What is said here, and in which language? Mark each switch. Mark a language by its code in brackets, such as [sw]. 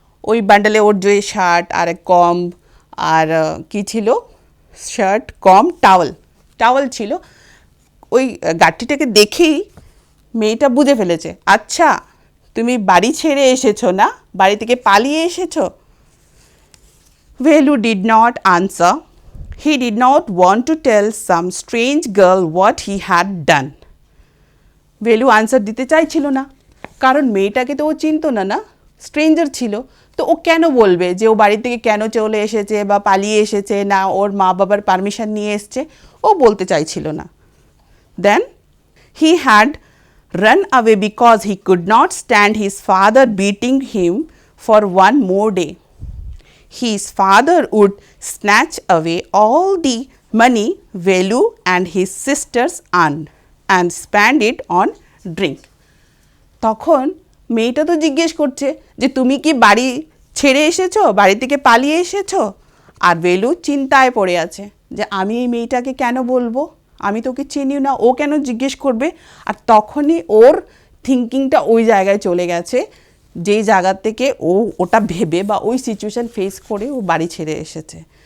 [bn] ওই বান্ডেলে ওর যে শার্ট আর কম আর কি ছিল, শার্ট কম টাওয়াল ছিল। ওই গাড়িটাকে দেখেই মেয়েটা বুঝে ফেলেছে, আচ্ছা তুমি বাড়ি ছেড়ে এসেছো না, বাড়ি থেকে পালিয়ে এসেছো। [en] Velu did not answer. He did not want to tell some strange girl what he had done. [bn] ভেলু আনসার দিতে চাইছিল না, কারণ মেয়েটাকে তো ও চিনতো না, না স্ট্রেঞ্জার ছিল, তো ও কেন বলবে যে ও বাড়ি থেকে কেন চলে এসেছে বা পালিয়ে এসেছে, না ওর মা বাবার পারমিশন নিয়ে এসছে, ও বলতে চাইছিল না। [en] Then he had run away because he could not stand his father beating him for one more day. His father would snatch away all the money Velu and his sisters earned and spend it on drink. [bn] তখন মেয়েটা তো জিজ্ঞেস করছে যে তুমি কি বাড়ি ছেড়ে এসেছো, বাড়ি থেকে পালিয়ে এসেছো? আর ভেলু চিন্তায় পড়ে আছে যে আমি এই মেয়েটাকে কেন বলবো, আমি তোকে চিনিও না, ও কেন জিজ্ঞেস করবে? আর তখনই ওর থিঙ্কিংটা ওই জায়গায় চলে গেছে যেই জায়গা থেকে ও ওটা ভেবে বা ওই সিচুয়েশান ফেস করে ও বাড়ি ছেড়ে এসেছে।